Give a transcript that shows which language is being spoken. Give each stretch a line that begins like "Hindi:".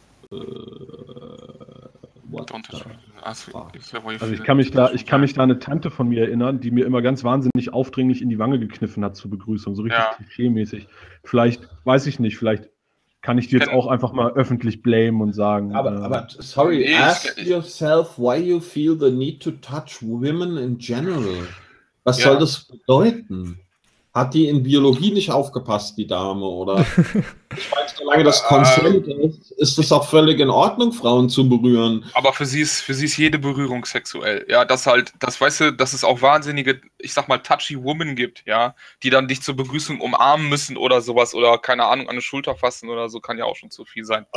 German: Ich kann mich da an eine Tante von mir erinnern, die mir immer ganz wahnsinnig aufdringlich in die Wange gekniffen hat zur Begrüßung, so richtig klischee-mäßig. Vielleicht, weiß ich nicht, vielleicht kann ich die jetzt auch einfach mal öffentlich blamen und sagen.
English: Ask yourself, why you feel the need to touch women in general.
German: Was soll das bedeuten? Hat die in Biologie nicht aufgepasst, die Dame, oder? Ich weiß, solange das Konsent ist es auch völlig in Ordnung, Frauen zu berühren. Aber für sie ist jede Berührung sexuell. Ja, das halt, das weißt du, dass es auch wahnsinnige, ich sag mal,
English: touchy women
German: gibt, ja, die dann dich zur Begrüßung umarmen müssen oder sowas oder keine Ahnung, an eine Schulter fassen oder so, kann ja auch schon zu viel sein.